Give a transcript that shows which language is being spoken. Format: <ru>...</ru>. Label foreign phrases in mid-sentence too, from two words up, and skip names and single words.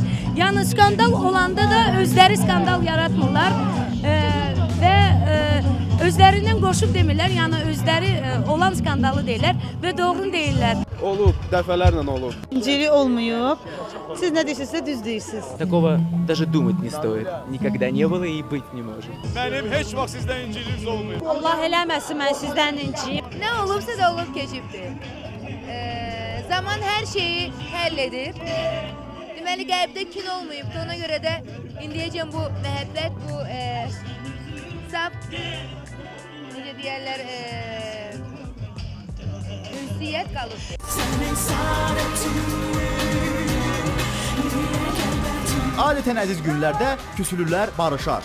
<az>Yəni skandal olanda da özləri skandal yaratmırlar və özlərindən qoşub demirlər. Yəni özləri olan skandalı deyirlər və doğrunu deyirlər. Olub, dəfələrlə olub. İncili olmayıb. Siz nə deyirsinizsə düz deyirsiniz.</az> <ru>Такого даже думать не стоит. Никогда не было и быть не может.</ru> <az>Mənim heç vaxt sizdən inciliyiniz olmayıb. Allah eləməsin mən sizdən inciyim.</az> <tr>Ne olursa da olup geçiptir. Zaman her şeyi halledir.</tr> <az>Deməli qəlbdə kin olmayıbdı. Ona görə də indiyəcən bu məhəbbət, bu saf, necə deyərlər, ünsiyyət qalıb. Adətən əziz günlərdə küsülülər barışar.</az>